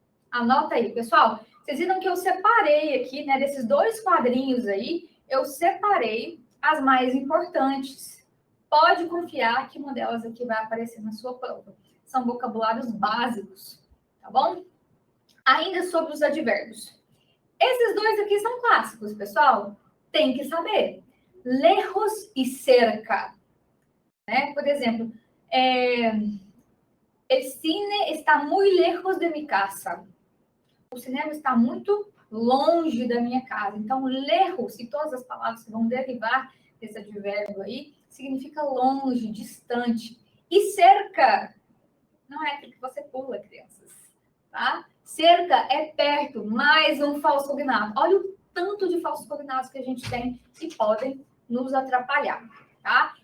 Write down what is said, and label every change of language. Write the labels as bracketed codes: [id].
[pt] Anota aí, pessoal. Vocês viram que eu separei aqui, né, desses dois quadrinhos aí, eu separei as mais importantes. Pode confiar que uma delas aqui vai aparecer na sua prova. São vocabulários básicos, tá bom? Ainda sobre os advérbios. Esses dois aqui são clássicos, pessoal. Tem que saber. Lejos e cerca. Né? [es] Por exemplo, el cine está muy lejos de mi casa. [pt] O cinema está muito longe da minha casa. Então, lejos, e todas as palavras que vão derivar desse advérbio aí, significa longe, distante. E cerca não é aquilo que você pula, crianças. Tá? Cerca é perto, mais um falso cognato. Olha o tanto de falsos cognatos que a gente tem que podem nos atrapalhar, tá?